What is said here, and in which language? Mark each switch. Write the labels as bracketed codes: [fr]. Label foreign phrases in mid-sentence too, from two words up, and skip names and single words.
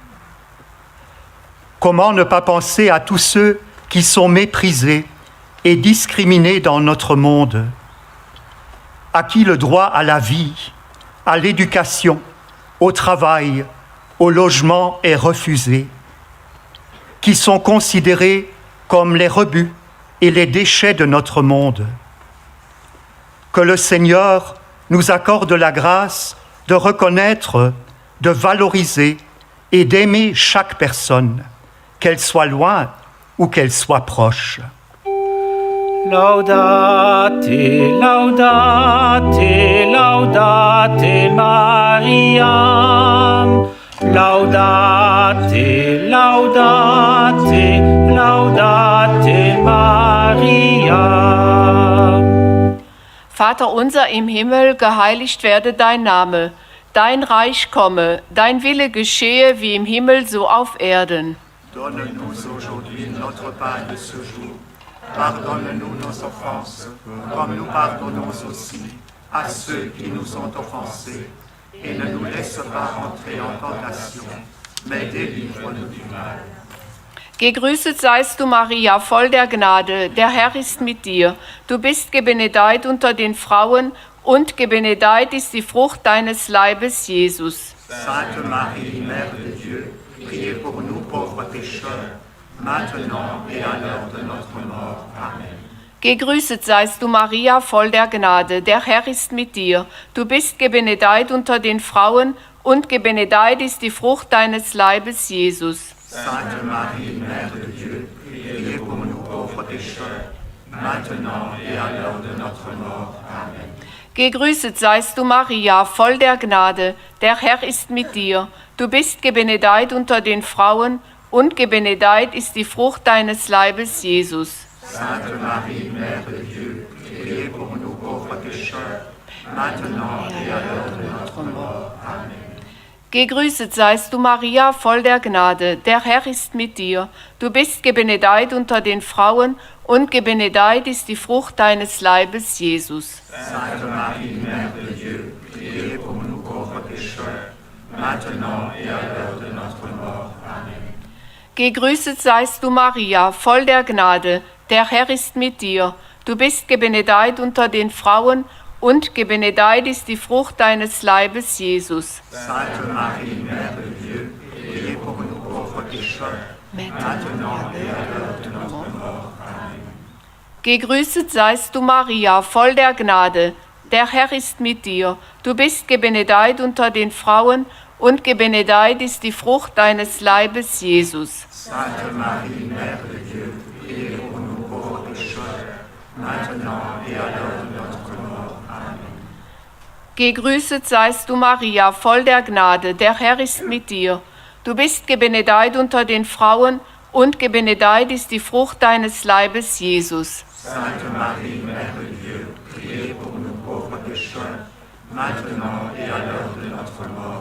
[fr] Comment ne pas penser à tous ceux qui sont méprisés et discriminés dans notre monde, à qui le droit à la vie, à l'éducation, au travail, au logement est refusé, qui sont considérés comme les rebuts et les déchets de notre monde. Que le Seigneur nous accorde la grâce de reconnaître, de valoriser et d'aimer chaque personne, qu'elle soit loin ou qu'elle soit proche. [la] Laudate, laudate, laudate Mariam. Laudate, laudate, laudate Mariam. [de] Vater unser im Himmel, geheiligt werde dein Name. Dein Reich komme, dein Wille geschehe wie im Himmel, so auf Erden. [fr] Donne-nous aujourd'hui notre pain de ce jour. Pardonne-nous nos offenses, comme nous pardonnons aussi à ceux qui nous ont offensés. Et ne nous laisse pas entrer en tentation, mais délivre-nous du mal. [de] Gegrüßet seist du, Maria, voll der Gnade, der Herr ist mit dir. Du bist gebenedeit unter den Frauen, und gebenedeit ist die Frucht deines Leibes, Jesus. [fr] Sainte Marie, Mère de Dieu, priez pour nous pauvres pécheurs, maintenant et à l'heure de notre mort. Amen. [de] Gegrüßet seist du, Maria, voll der Gnade, der Herr ist mit dir. Du bist gebenedeit unter den Frauen, und gebenedeit ist die Frucht deines Leibes, Jesus. [fr] Sainte Marie, Mère de Dieu, priez pour nous pauvres pécheurs, maintenant et à l'heure de notre mort. Amen. [de] Gegrüßet seist du, Maria, voll der Gnade, der Herr ist mit dir. Du bist gebenedeit unter den Frauen, und gebenedeit ist die Frucht deines Leibes, Jesus. [fr] Sainte Marie, Mère de Dieu, priez pour nous pauvres pécheurs, maintenant et à l'heure de notre mort. Amen. [de] Gegrüßet seist du, Maria, voll der Gnade, der Herr ist mit dir. Du bist gebenedeit unter den Frauen, und gebenedeit ist die Frucht deines Leibes, Jesus. [fr] Sainte Marie, Mère de Dieu, priez pour nous pauvres pécheurs, maintenant et à l'heure de notre mort. Amen. [de] Gegrüßet seist du, Maria, voll der Gnade, der Herr ist mit dir. Du bist gebenedeit unter den Frauen, und gebenedeit ist die Frucht deines Leibes, Jesus. [fr] Sainte Marie, Mère de Dieu, priez pour nous pauvres pécheurs, maintenant et à l'heure de notre mort. Amen. [de] Gegrüßet seist du, Maria, voll der Gnade, der Herr ist mit dir. Du bist gebenedeit unter den Frauen, und gebenedeit ist die Frucht deines Leibes, Jesus. [fr] Sainte Marie, Mère de Dieu, priez pour nous pauvres pécheurs, maintenant et à l'heure de notre mort. Amen. [de] Gegrüßet seist du, Maria, voll der Gnade, der Herr ist mit dir. Du bist gebenedeit unter den Frauen, und gebenedeit ist die Frucht deines Leibes, Jesus. [fr] Sainte Marie, Mère de Dieu, priez pour nous pauvres pécheurs, maintenant et à l'heure de notre mort.